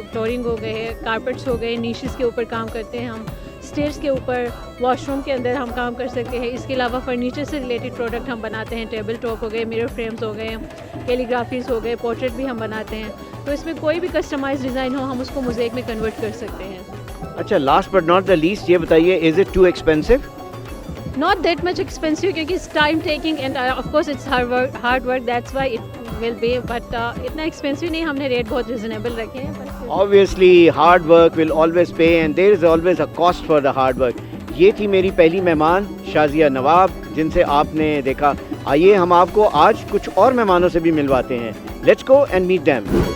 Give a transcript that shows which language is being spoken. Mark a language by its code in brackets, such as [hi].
[hi] Flooring हो गए, carpets हो गए, नीशेस के ऊपर काम करते हैं हम, स्टेयर्स के ऊपर, वॉशरूम के अंदर हम काम कर सकते हैं। इसके अलावा फर्नीचर से रिलेटेड प्रोडक्ट हम बनाते हैं, टेबल टॉप हो गए, मिरर फ्रेम्स हो गए, कैलीग्राफीज़ हो गए, पोर्ट्रेट भी हम बनाते हैं। तो इसमें कोई भी कस्टमाइज डिज़ाइन हो हम उसको मोज़ेक में कन्वर्ट कर सकते हैं। अच्छा, [en] last but not the least, [hi] ये बताइए, [en] Is it too expensive? Not that much expensive [hi] क्योंकि [en] it's time taking and of course it's hard work, that's why it will be, but [hi] इतना expensive नहीं, हमने रेट बहुत reasonable रखे हैं। [en] Obviously hard work will always pay and there is always a cost for the hard work. [hi] ये थी मेरी पहली मेहमान शाज़िया नवाब, जिनसे आपने देखा। आइए हम आपको आज कुछ और मेहमानों से भी मिलवाते हैं। [en] Let's go and meet them.